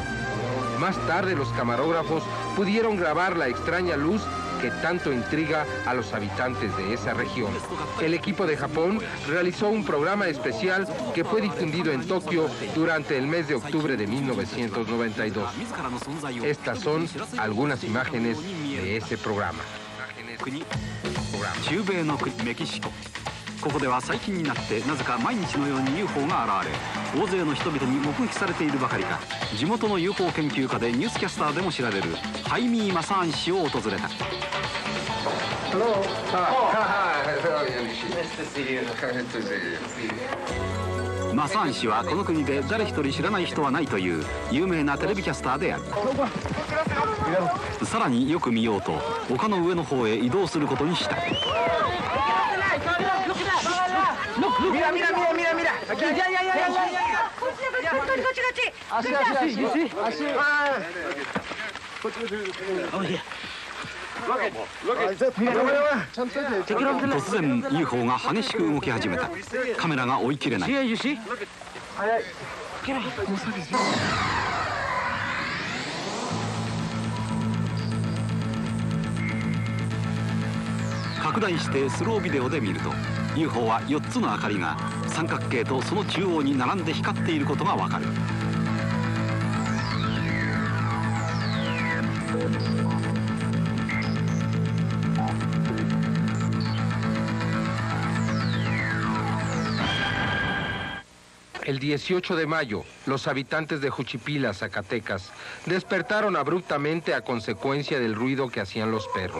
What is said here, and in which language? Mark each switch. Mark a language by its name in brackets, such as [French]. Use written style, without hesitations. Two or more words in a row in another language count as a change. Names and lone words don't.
[Spanish] Más tarde los camarógrafos pudieron grabar la extraña luz que tanto intriga a los habitantes de esa región. El equipo de Japón realizó un programa especial que fue difundido en Tokio durante el mes de octubre de 1992. Estas son algunas imágenes de ese programa. [Japanese] 中米の国メキシコ。ここでは最近になってなぜか毎日のように UFO が現れ、大勢の人々に目撃されているばかりか、地元の UFO 研究家でニュースキャスターでも知られるハイミー・マサーン氏を訪れた。 [English] Hello. Hi. [Japanese] マサーン氏はこの国で誰一人知らない人はないという有名なテレビキャスターである。さらによく見ようと丘の上の方へ移動することにした。 [Spanish] Mira, mira, mira, mira, mira. Aquí, ya, ya, ya, ya, ya. Así, así, así, así. Oye. [Japanese] 突然 UFO が激しく動き始めた。カメラが追い切れない。拡大してスロービデオで見ると UFO は4つの明かりが三角形とその中央に並んで光っていることがわかる。 [Spanish] El 18 de mayo, los habitantes de Juchipila, Zacatecas, despertaron abruptamente a consecuencia del ruido que hacían los perros.